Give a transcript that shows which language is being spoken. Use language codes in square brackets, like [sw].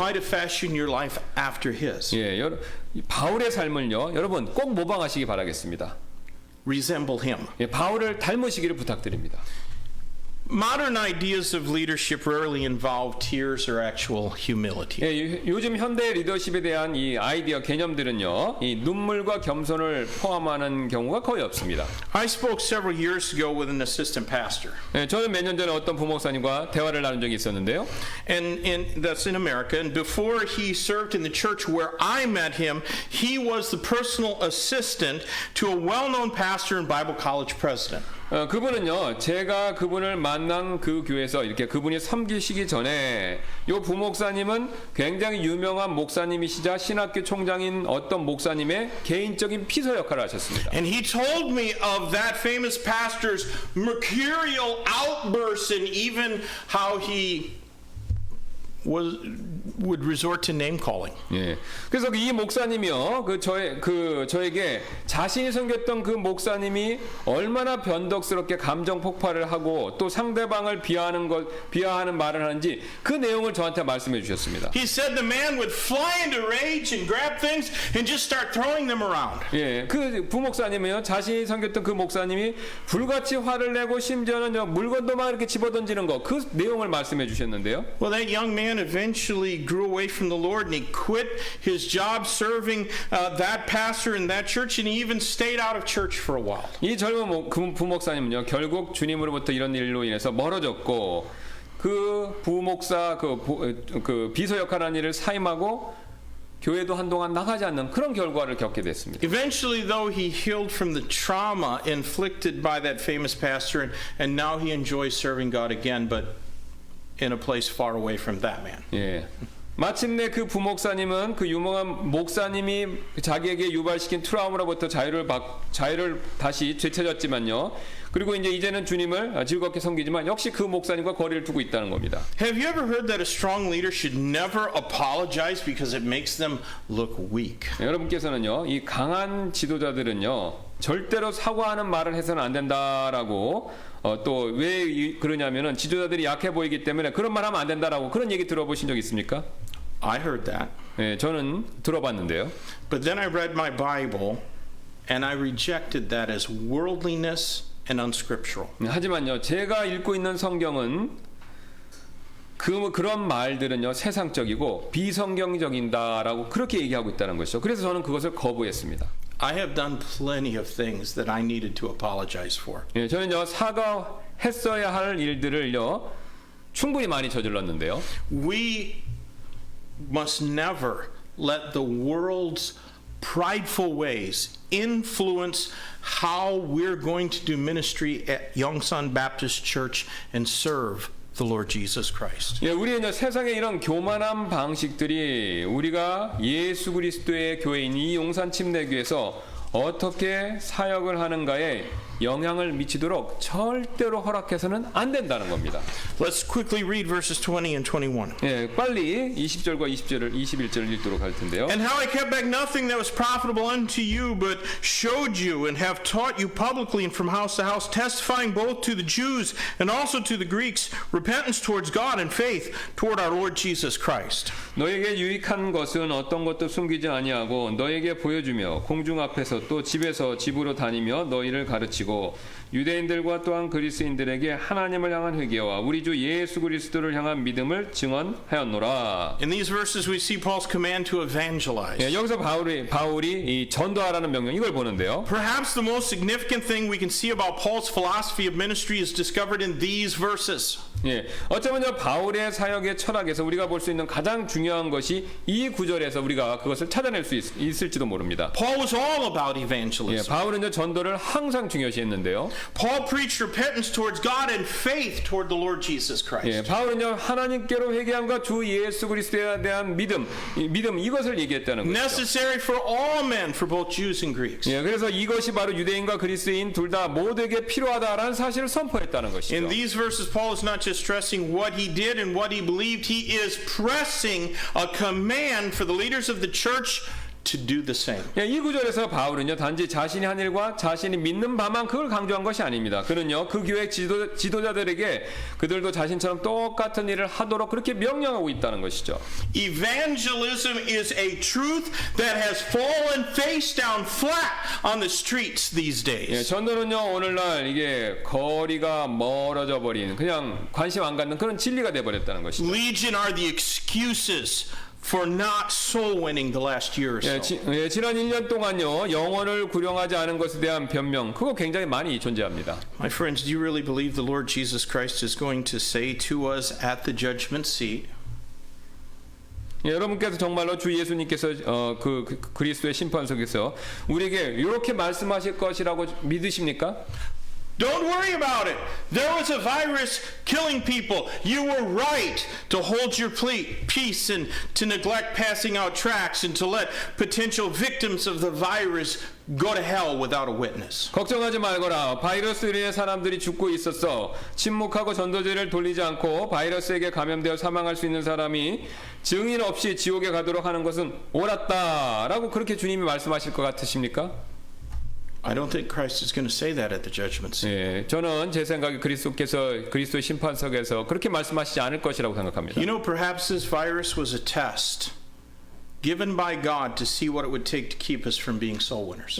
[en] Try to fashion your life after his. [ko] 예, 바울의 삶을요 여러분 꼭 모방하시기 바라겠습니다. [en] Resemble him. [ko] 예, 바울을 닮으시기를 부탁드립니다. [en] Modern ideas of leadership rarely involve tears or actual humility. [ko] 예, 요즘 현대 리더십에 대한 이 아이디어 개념들은요 이 눈물과 겸손을 포함하는 경우가 거의 없습니다. [en] I spoke several years ago with an assistant pastor. [ko] 예, 저는 몇 년 전에 어떤 부목사님과 대화를 나눈 적이 있었는데요. [en] And that's in America. And before he served in the church where I met him, he was the personal assistant to a well-known pastor and Bible college president. [ko] 그분은요 제가 그분을 만난 그 교회에서 이렇게 그분이 섬기시기 전에 요 부목사님은 굉장히 유명한 목사님이시자 신학교 총장인 어떤 목사님의 개인적인 비서 역할을 하셨습니다. [en] And he told me of that famous pastor's mercurial outbursts and even how he would resort to name calling. [ko] 예. 그래서 이 목사님이요, 저에게 자신이 섬겼던 그 목사님이 얼마나 변덕스럽게 감정 폭발을 하고 또 상대방을 비하하는 말을 하는지 그 내용을 저한테 말씀해 주셨습니다. [en] He said the man would fly into rage and grab things and just start throwing them around. [ko] 예, 그 부목사님이요, 자신이 섬겼던 그 목사님이 불같이 화를 내고 심지어는 물건도 막 이렇게 집어던지는 거, 그 내용을 말씀해 주셨는데요. [en] Well, that young man eventually grew away from the Lord and he quit his job serving that pastor in that church and he even stayed out of church for a while. [ko] 이 젊은 부목사님은요 결국 주님으로부터 이런 일로 인해서 멀어졌고 그 부목사 그 비서 역할하는 일을 사임하고 교회도 한동안 나가지 않는 그런 결과를 겪게 됐습니다. [en] Eventually, though, he healed from the trauma inflicted by that famous pastor and now he enjoys serving God again, but in a place far away from that man. [ko] 예. 마침내 그 부목사님은 그 유명한 목사님이 자기에게 유발시킨 트라우마로부터 자유를 다시 되찾았지만요. 그리고 이제는 주님을 즐겁게 섬기지만 역시 그 목사님과 거리를 두고 있다는 겁니다. [en] Have you ever heard that a strong leader should never apologize because it makes them look weak? [ko] 여러분께서는요, 이 강한 지도자들은요, 절대로 사과하는 말을 해서는 안 된다라고 또 왜 그러냐면은 지도자들이 약해 보이기 때문에 그런 말 하면 안 된다라고 그런 얘기 들어보신 적 있습니까? [en] I heard that. [ko] 예, 저는 들어봤는데요. [en] But then I read my Bible and I rejected that as worldliness and unscriptural. [ko] 하지만요, 제가 읽고 있는 성경은 그런 말들은요 세상적이고 비성경적이다라고 그렇게 얘기하고 있다는 것이죠. 그래서 저는 그것을 거부했습니다. [en] I have done plenty of things that I needed to apologize for. [ko] 예, 저는요 사과했어야 할 일들을요 충분히 많이 저질렀는데요. [en] We must never let the world's prideful ways influence how we're going to do ministry at Yongsan Baptist Church and serve the Lord Jesus Christ. [ko] 예, 우리는 세상의 이런 교만한 방식들이 우리가 예수 그리스도의 교회인 이 용산 침례교에서 어떻게 사역을 하는가에 영향을 미치도록 절대로 허락해서는 안 된다는 겁니다. [en] Let's quickly read verses 20 and 21. [ko] 예, 빨리 20절과 21절을 읽도록 할 텐데요. [en] And how I kept back nothing that was profitable unto you, but showed you and have taught you publicly and from house to house, testifying both to the Jews and also to the Greeks, repentance towards God and faith toward our Lord Jesus Christ. [ko] 너에게 유익한 것은 어떤 것도 숨기지 아니하고 너에게 보여주며 공중 앞에서 또 집에서 집으로 다니며 너희를 가르치고 유대인들과 또한 그리스인들에게 하나님을 향한 회개와 우리 주 예수 그리스도를 향한 믿음을 증언하였노라. [en] In these verses we see Paul's command to evangelize. [ko] 예, 여기서 바울이 이 전도하라는 명령 이걸 보는데요. [en] Perhaps the most significant thing we can see about Paul's philosophy of ministry is discovered in these verses. [ko] 예, 어쩌면 바울의 사역의 철학에서 우리가 볼 수 있는 가장 중요한 것이 이 구절에서 우리가 그것을 찾아낼 수 있을지도 모릅니다. [en] Paul was all about [ko] 예, [en] evangelism. [ko] 바울은 전도를 항상 중요시했는데요. [en] Paul preached repentance towards God and faith toward the Lord Jesus Christ. [ko] 예, 바울은요 하나님께로 회개함과 주 예수 그리스도에 대한 믿음 이것을 얘기했다는 거죠. [en] Necessary for all men, for both Jews and Greeks. [ko] 예, 그래서 이것이 바로 유대인과 그리스도인 둘 다 모두에게 필요하다라는 사실을 선포했다는 것이죠. [en] In these verses, Paul is not just stressing what he did and what he believed. He is pressing a command for the leaders of the church to do the same. [ko] 예, 이 구절에서 바울은요 단지 자신이 한 일과 자신이 믿는 바만 그걸 강조한 것이 아닙니다. 그는요 그 교회 지도자들에게 그들도 자신처럼 똑같은 일을 하도록 그렇게 명령하고 있다는 것이죠. [en] Evangelism is a truth that has fallen face down flat on the streets these [ko] 예, [en] days. [ko] 전도는요 오늘날 이게 거리가 멀어져 버린 그냥 관심 안 갖는 그런 진리가 돼 버렸다는 것이죠. [en] Legion are the excuses for not soul winning the last year or [ko] 예, [en] so. [ko] 지난 1년 동안요 영혼을 구령하지 않은 것에 대한 변명 그거 굉장히 많이 존재합니다. [en] My friends, do you really believe the Lord Jesus Christ is going to say to us at the judgment seat, [ko] 예, 여러분께서 정말로 주 예수님께서 그리스도의 심판석에서 우리에게 이렇게 말씀하실 것이라고 믿으십니까? [en] don't worry about it. There was a virus killing people. You were right to hold your peace and to neglect passing out tracts and to let potential victims of the virus go to hell without a witness. [ko] 걱정하지 말거라. 바이러스로 인해 사람들이 죽고 있었어. 침묵하고 전도제를 돌리지 않고 바이러스에게 감염되어 사망할 수 있는 사람이 증인 없이 지옥에 가도록 하는 것은 옳았다라고 그렇게 주님이 말씀하실 것 같으십니까? [en] I don't think Christ is going to say that at the judgment seat. [ko] 예, 저는 제 생각에 그리스도의 심판석에서 그렇게 말씀하시지 않을 것이라고 생각합니다. [en] You know, perhaps this virus was a test given by God to see what it would take to keep us from being soul winners.